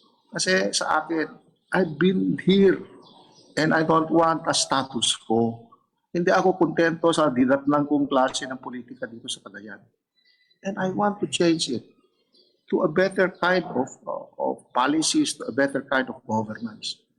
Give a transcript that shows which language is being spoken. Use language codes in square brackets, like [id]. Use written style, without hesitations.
[tl] Kasi sa akin, [en] I've been here and I don't want a status quo. [tl] Hindi ako kontento sa dinatnan kong klase ng politika dito sa Cagayan. [en] And I want to change it to a better kind of policies, to a better kind of governance.